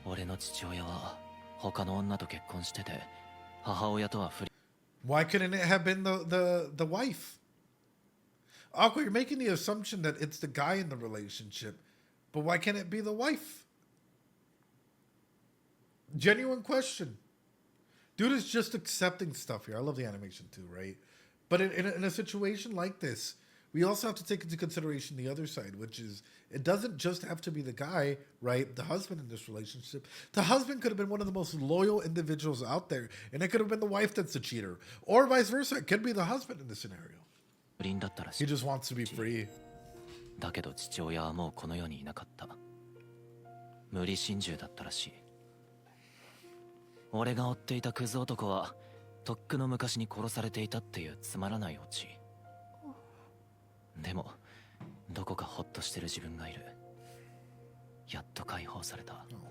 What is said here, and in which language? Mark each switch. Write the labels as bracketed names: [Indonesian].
[Japanese] 俺の父親は他の女と結婚してて、母親とは不倫。 [English] Why couldn't it have been the wife? Aqua, you're making the assumption that it's the guy in the relationship, but why can't it be the wife? Genuine question. Dude is just accepting stuff here. I love the animation too, right? But in a situation like this, we also have to take into consideration the other side, which is it doesn't just have to be the guy, right? The husband in this relationship. The husband could have been one of the most loyal individuals out there, and it could have been the wife that's the cheater, or vice versa. It could be the husband in this scenario. [Japanese] 不倫だったらし [English] He [Japanese] い。 [English] just wants to be free. [Japanese] だけど父親はもうこの世にいなかった。無理心中だったらしい。俺が追っていたクズ男はとっくの昔に殺されていたっていうつまらないオチ。でもどこかホッとしてる自分がいる。やっと解放された。